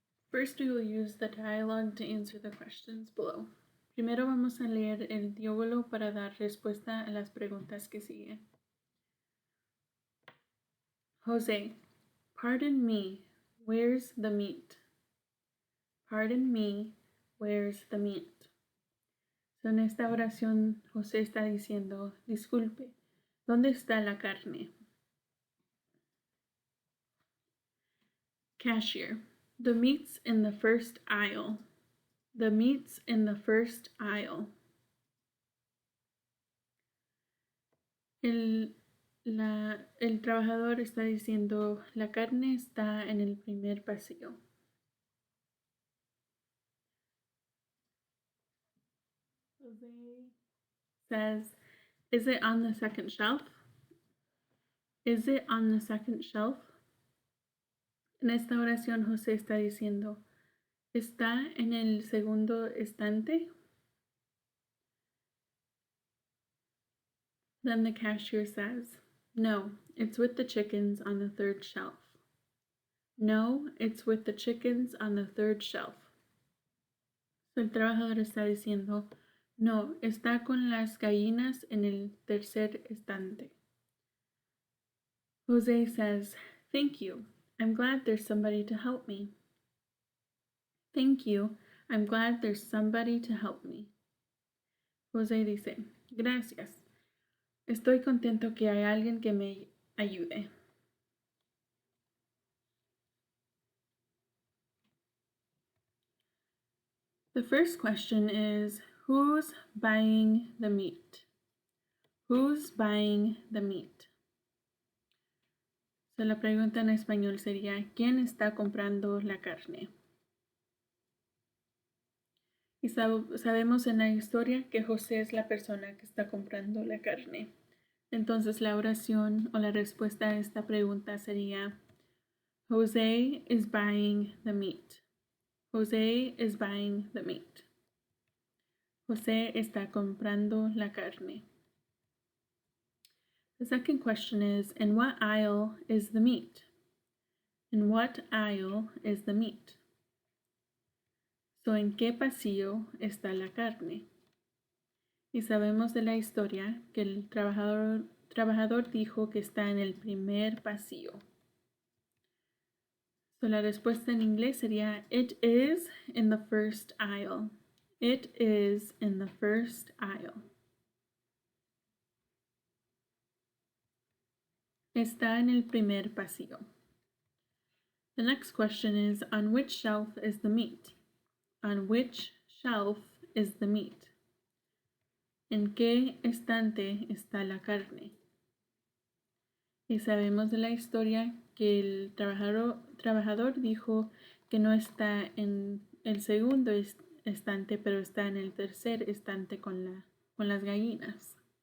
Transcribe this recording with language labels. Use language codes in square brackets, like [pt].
[en] First, we will use the dialogue to answer the questions below. [es] Primero vamos a leer el diálogo para dar respuesta a las preguntas que siguen. [en] Jose, pardon me, where's the meat? Pardon me, where's the meat? [es] So, en esta oración, José está diciendo, disculpe, ¿dónde está la carne? [en] Cashier, the meat's in the first aisle. The meat's in the first aisle. [es] El trabajador está diciendo, la carne está en el primer pasillo. [en] Jose says, is it on the second shelf? Is it on the second shelf? [es] En esta oración, José está diciendo, ¿está en el segundo estante? [en] Then the cashier says, no, it's with the chickens on the third shelf. No, it's with the chickens on the third shelf. [es] So, el trabajador está diciendo, no, está con las gallinas en el tercer estante. [en] Jose says, thank you. I'm glad there's somebody to help me. Thank you. I'm glad there's somebody to help me. [es] Jose dice, gracias. Estoy contento que hay alguien que me ayude. [en] The first question is, who's buying the meat? Who's buying the meat? [es] So, la pregunta en español sería, ¿quién está comprando la carne? Y sabemos en la historia que José es la persona que está comprando la carne. Entonces la oración o la respuesta a esta pregunta sería, [en] Jose is buying the meat. Jose is buying the meat. [es] José está comprando la carne. [en] The second question is, in what aisle is the meat? In what aisle is the meat? [es] So, ¿en qué pasillo está la carne? Y sabemos de la historia que el trabajador dijo que está en el primer pasillo. So, la respuesta en inglés sería, [en] it is in the first aisle. It is in the first aisle. [es] Está en el primer pasillo. [en] The next question is, on which shelf is the meat? On which shelf is the meat? [es] ¿En qué estante está la carne? Y sabemos de la historia que el trabajador dijo que no está en el segundo estante, pero está en el tercer estante con las gallinas.